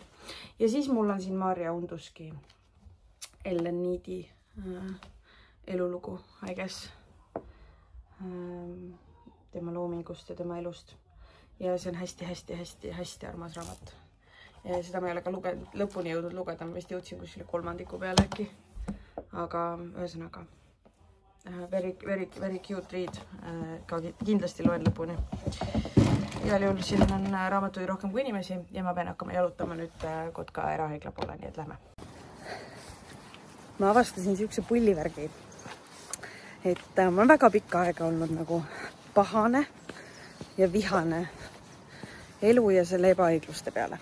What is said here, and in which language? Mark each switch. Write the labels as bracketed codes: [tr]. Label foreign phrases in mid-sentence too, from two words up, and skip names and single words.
[et] Ja siis mul on siin Maarja Unduski Ellen Needi elulugu, [en] I guess. [et] Tema loomingust ja tema elust. Ja see on hästi armas raamat. Ja seda ma ei ole ka lõpuni jõudnud lugeda, ma vist jõudsin kuskile 3. peale äkki. Aga ühesõnaga, [en] very cute read, [et] ka kindlasti loen lõpuni. Igal juhul siin on raamatuid rohkem kui inimesi ja ma pean hakkama jalutama nüüd Kotka erahaigla poole, nii et lähme. Ma avastasin siukse pullivärgi, et ma olen väga pikka aega olnud nagu pahane ja vihane elu ja selle ebaõigluste peale.